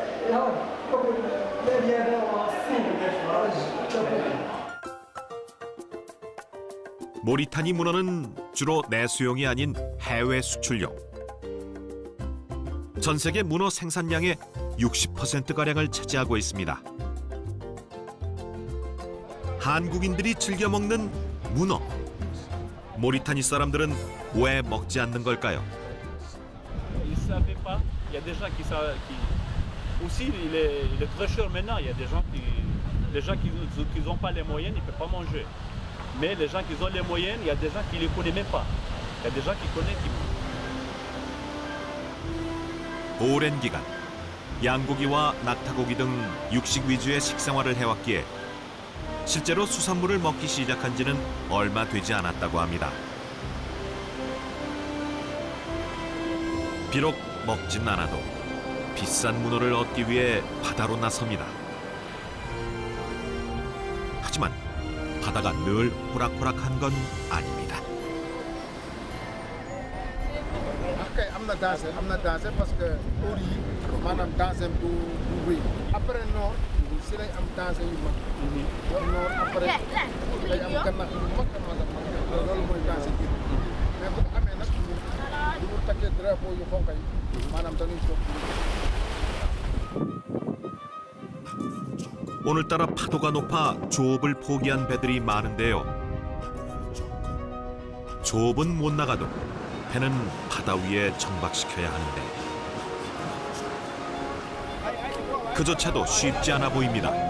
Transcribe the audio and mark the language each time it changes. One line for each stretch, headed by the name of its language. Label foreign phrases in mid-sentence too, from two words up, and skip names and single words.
Korean: 모리타니 문어는 주로 내수용이 아닌 해외 수출용. 전 세계 문어 생산량의 60%가량을 차지하고 있습니다. 한국인들이 즐겨 먹는 문어. 모리타니 사람들은 왜 먹지 않는 걸까요?
French: Ils ne savaient pas. Il y a des gens qui aussi il est très cher maintenant. Il y a des gens qui n'ont pas les moyens, ils ne peuvent pas manger. Mais les gens qui ont les moyens, il y a des gens qui ne les connaissent même pas. Il y a des gens qui connaissent.
Korean: 오랜 기간 양고기와 낙타고기 등 육식 위주의 식생활을 해왔기에 실제로 수산물을 먹기 시작한 지는 얼마 되지 않았다고 합니다. 비록 먹진 않아도 비싼 문어를 얻기 위해 바다로 나섭니다. 하지만 바다가 늘 호락호락한 건 아닙니다.
Wolof: am na danger
French: parce que
Wolof: heure yi maanaam danger du wéy après noor si lay am danger yu mag noor après day am gannax yu mag a mag a mag loolu mooy danger bi mais bu ko amee nag du mu takkee drapeau yu xonq yi maanaam dañuy toog.
Korean: 오늘따라 파도가 높아 조업을 포기한 배들이 많은데요. 조업은 못 나가도 배는 바다 위에 정박시켜야 하는데 그조차도 쉽지 않아 보입니다.